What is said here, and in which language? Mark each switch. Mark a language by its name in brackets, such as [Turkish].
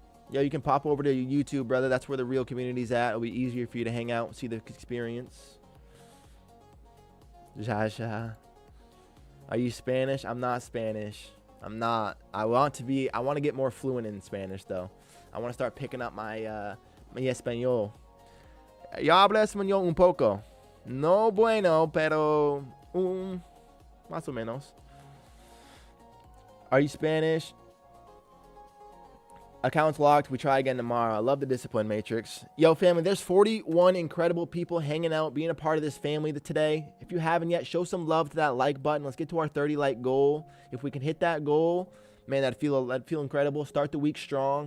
[English] Yo, you can pop over to YouTube, brother. That's where the real community's at. It'll be easier for you to hang out and see the experience. Are you Spanish? I'm not Spanish. I'm not. I want to get more fluent in Spanish, though. I want to start picking up my [Spanish] mi español. Yo hablo español un poco. No bueno, pero más o menos. [English] Are you Spanish? Accounts locked. We try again tomorrow. I love the discipline, Matrix. Yo, family, there's 41 incredible people hanging out, being a part of this family today. If you haven't yet, show some love to that like button. Let's get to our 30 like goal. If we can hit that goal, man, that'd feel incredible. Start the week strong.